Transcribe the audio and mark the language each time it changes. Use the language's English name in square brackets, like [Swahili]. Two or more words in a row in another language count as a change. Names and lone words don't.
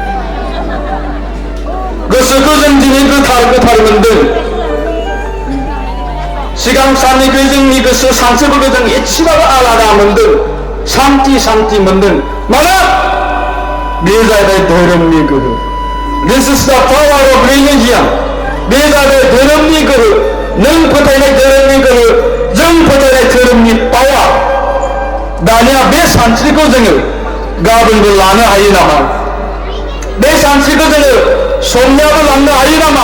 [Bodo] गोसोखौ जों दिनै गोथार गोथार मोनदों। सिगां साननिख्रुइ जोंनि गोसो सानस्रिफोरखौ जों एसेबाबो आलादा मोनदों। शान्ति शान्ति मोनदों। मानो? बेयो जाहैबाय धोरोमनि गोहो। [English] This is the power of religion. [Bodo] बे जाबाय धोरोमनि गोहो। नों फोथायनाय धोरोमनि गोहो, जों फोथायनाय धोरोमनि पावार। दानिया बे सानस्रिखौ जोङो गाबोनबो लानो हायो नामा? बे सानस्रिखौ जोङो समनियाबो लांनो हायो नामा?